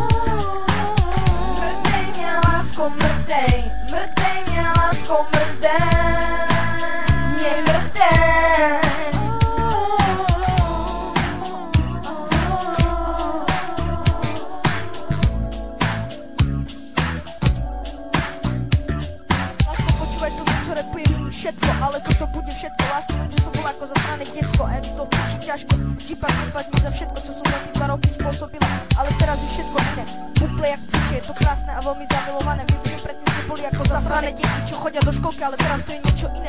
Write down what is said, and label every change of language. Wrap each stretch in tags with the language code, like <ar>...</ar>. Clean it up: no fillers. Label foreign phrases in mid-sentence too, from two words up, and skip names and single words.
<cs>Mrdej mě, lásko, mrdej, mrdej mě, lásko, mrdej, mě mrdej.</cs> <sk>Lásko, počúvaj to, čo repujem všetko, ale toto bude všetko. Lásko, viem, že som bola ako zasrané decko. A je mi to piči ťažko. G-Pack neplať mi za všetko, čo som za ty 2 roky spôsobila. Ale teraz je všetko iné. Úplne jak piče, je to krásne a veľmi zamilované. Viem, že predtým ste boli ako zasrané deti, čo chodia do školky, ale teraz to je niečo iné.</sk>